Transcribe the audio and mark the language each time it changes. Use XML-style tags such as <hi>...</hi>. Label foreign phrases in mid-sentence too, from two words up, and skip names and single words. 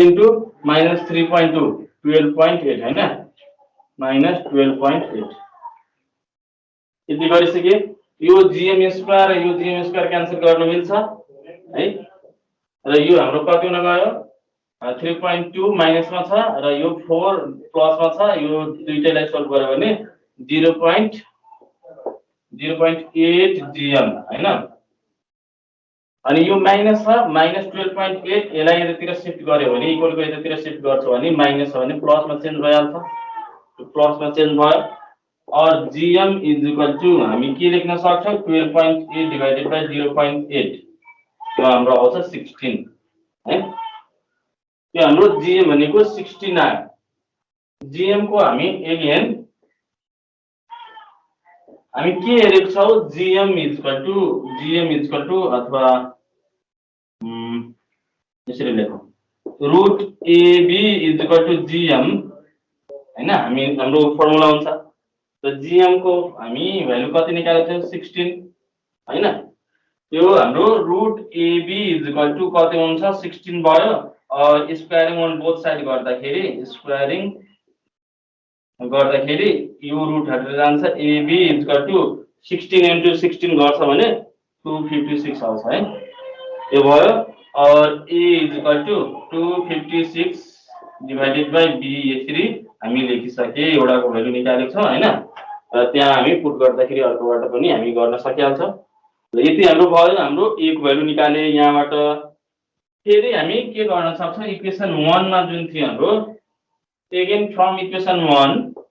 <en>into minus</en> <ne>3.2 12.8 हैन minus 12.8 यति गरिसके यो</ne> <en>gm square</en> <ne>र यो</ne> <en>gm square</en> <ne>क्यान्सल गर्न मिल्छ है र यो हाम्रो कति हुन गयो 3.2 माइनस मा छ र यो 4 प्लस मा छ यो दुईटैलाई सोल्भ गर्यो भने 0.8 gm हैन अनि यो माइनस छ माइनस 12.8 यसलाई यतातिर शिफ्ट गर्यो भने इक्वलको यतातिर शिफ्ट गर्छ भने माइनस छ भने प्लस मा चेन्ज भइहाल्छ प्लस में चेंज भयो और</ne> <en>gm is equal to</en> <ne>हामी के लेख्न सक्छौं 12.8</ne> <en>divided by</en> <ne>0.8 त्यो हाम्रो आउँछ 16 है त्यो हाम्रो gm भनेको 16 आयो gm को हामी अगेन हामी के हेरेको छौ</ne> <en>gm is equal to</en> <ne>अथवा यसरी लेखौं</ne> <en>root ab is equal to gm</en> <ne>हैन हामी हाम्रो फर्मुला हुन्छ त gm को हामी भ्यालु कति निकालेको छौं 16 हैन त्यो हाम्रो</ne> <en>root ab is equal to</en> <ne>कति हुन्छ 16 भयो</ne> <en>squaring on both side</en> <ne>गर्दाखेरि यो रूट हटेर जान्छ</ne> <en>ab is equal to 16 into 16</en> <ne>गर्छ भने 256 आउँछ है यो भयो और</ne> <en>a is equal to 256 divided by b</en> <ne>यसरी हामी लेखिसके एउटाको भ्यालु निकालेको छौं हैन र त्यहाँ हामी पुट गर्दाखेरि अर्कोबाट पनि हामी गर्न सकिहाल्छौं ल यति हाम्रो भयो हाम्रो a को भ्यालु निकाले यहाँबाट फेरि हामी के गर्न सक्छौं इक्वेसन 1 मा जुन थियो हाम्रो</ne> <en>again from equation 1</en>